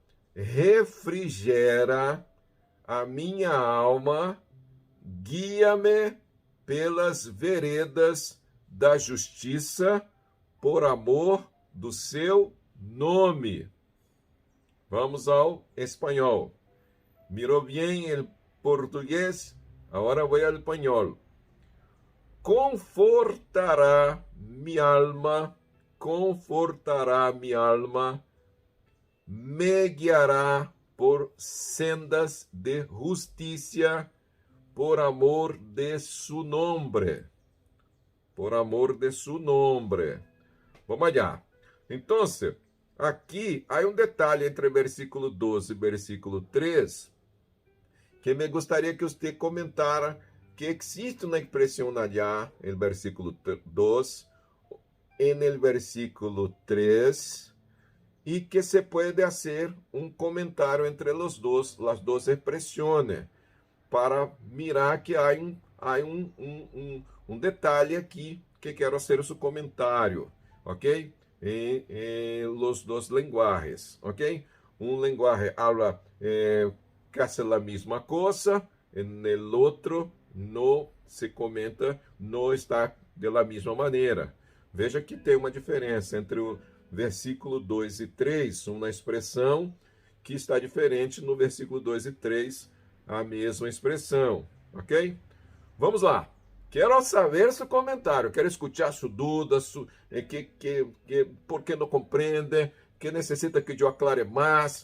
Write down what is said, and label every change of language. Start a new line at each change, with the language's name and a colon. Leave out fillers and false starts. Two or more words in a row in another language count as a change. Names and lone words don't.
Portuguese: Refrigera a minha alma, guia-me pelas veredas da justiça, por amor do seu nome. Vamos ao espanhol. Mirou bem o português? Agora vou ao espanhol.
Spanish: Confortará mi alma, me guiará por sendas de justiça, por amor de su nombre. Por amor de su nombre. Vamos allá.
Portuguese: Então, aqui há um detalhe entre versículo 12 e versículo 3 que me gostaria que você comentara, que existe uma expressão allá, no versículo 2, no versículo 3, e que se pode fazer um comentário entre as duas expressões. para mirar que há um detalhe aqui que quero
Spanish: hacer su
Portuguese: comentário, ok?
Spanish: En los dos lenguajes, ok? Un lenguaje habla casi la misma cosa, en el otro no se comenta,
Portuguese: não está
Spanish: de la
Portuguese: mesma maneira. Veja que tem uma diferença entre o versículo 2 e 3, uma expressão que está diferente no versículo 2 e 3, a mesma expressão, ok? Vamos lá. Quero saber seu comentário, quero escutar sua dúvida, por que não compreende, que necessita que eu aclare mais.